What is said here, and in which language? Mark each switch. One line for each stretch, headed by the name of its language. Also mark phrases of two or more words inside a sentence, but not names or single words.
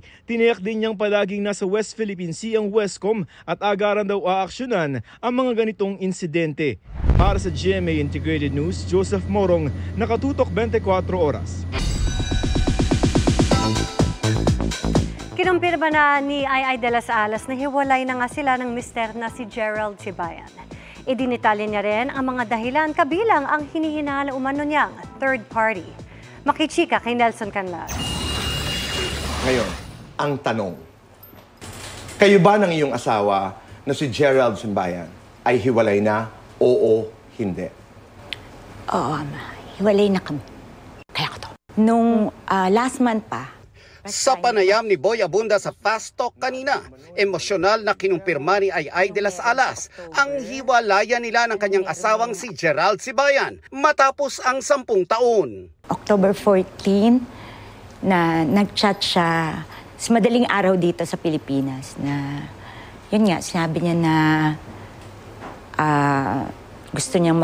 Filipino: Tiniyak din niyang palaging nasa West Philippine Sea ang Westcom at agaran daw aaksyonan ang mga ganitong insidente. Para sa GMA Integrated News, Joseph Morong, nakatutok 24 oras. Kinumpirma na ni Ay de las Alas na hiwalay na nga sila ng mister na si Gerald Sibayan. Idinitalya niya rin ang mga dahilan kabilang ang hinihinala umano niyang
English: third party.
Filipino: Makichika kay Nelson Canlas. Ngayon, ang tanong, kayo ba ng iyong asawa na si Gerald Sibayan ay hiwalay na? Oo, hindi. Oo, hiwalay na kami. Kaya ko to. Nung last month pa, sa panayam ni Boy Abunda sa Fast Talk kanina, emosyonal na kinumpirma ni Ay de las Alas ang hiwalayan nila ng kanyang asawang si Gerald Sibayan matapos ang 10 taon. October 14, na nag-chat siya sa madaling araw dito sa Pilipinas na, yun nga, sinabi niya na gusto niyang magkaanak and hindi na siya happy.